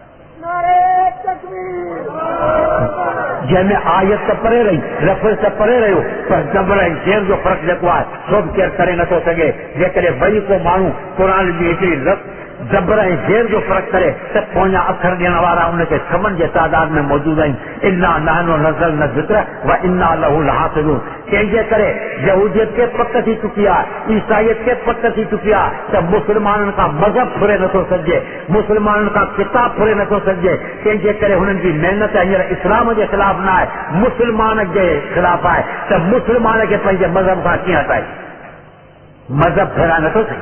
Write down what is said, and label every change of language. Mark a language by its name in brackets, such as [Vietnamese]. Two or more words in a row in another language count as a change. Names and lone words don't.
[Sindhi] जंहिंमें आयत त परे रही, लफ़्ज़ त परे रहियो पर ज़बर ऐं शेर जो फ़र्क़ु जेको आहे सो बि केरु करे नथो सघे. जेकॾहिं वरी को माण्हू क़ुरान जी हिकिड़ी जबर ऐं ज़ेर जो फ़र्क़ु करे त पोयां अखर ॾियण वारा उनखे छमन जे तादाद में मौजूद आहिनि। [Arabic] إنا نحن نزلنا الذكر وإنا له لحافظون. [Sindhi] तंहिंजे करे यहूदियत खे पक थी चुकी आहे, ईसाईयत खे पक थी चुकी आहे त मुस्लमाननि खां मज़हब फुरे नथो सघिजे, मुस्लमाननि खां किताब फुरे नथो सघिजे। तंहिंजे करे हुननि जी महिनत हींअर इस्लाम जे ख़िलाफ़ न आहे, मुस्लमान जे ख़िलाफ़ आहे त मुस्लमान खे पंहिंजे मज़हब खां कीअं हटाए, मज़हब फेराए नथो सघे।